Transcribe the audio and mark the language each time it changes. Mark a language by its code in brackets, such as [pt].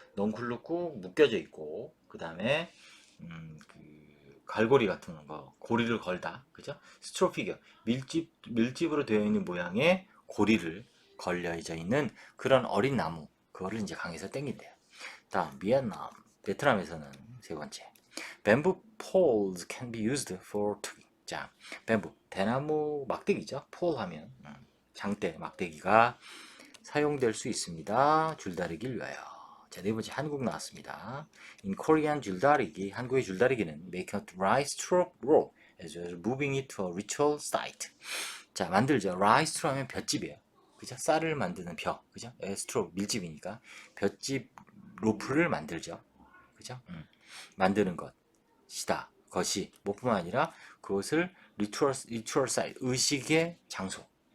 [ko] 넝쿨로 꾹 묶여져 있고, 그 다음에 그 갈고리 같은 거 고리를 걸다, 그죠? 스트로 피겨, 밀집으로 되어 있는 모양의 고리를 걸려져 있는 그런 어린 나무, 그거를 이제 강에서 땡긴대요. 다음 베트남에서는 세 번째, [en] bamboo poles can be used for tugging. [ko] 자, 뱀부, 대나무 막대기죠. 폴 하면 장대, 막대기가 사용될 수 있습니다. 줄다리기를 위하여. 자, 네 번째 한국 나왔습니다. [en] In Korean 줄다리기, [ko] 한국의 줄다리기는 [en] make a dry straw roll as well as moving it to a ritual site. [ko] 자, 만들죠. dry straw 하면 볏짚이에요. 그죠? 쌀을 만드는 벼, 그죠? 스트로 밀집이니까 볏짚 로프를 만들죠. 그죠? 만드는 것이다. 것이 뭐뿐만 아니라 그것을 리추얼 사이트, 의식의 장소.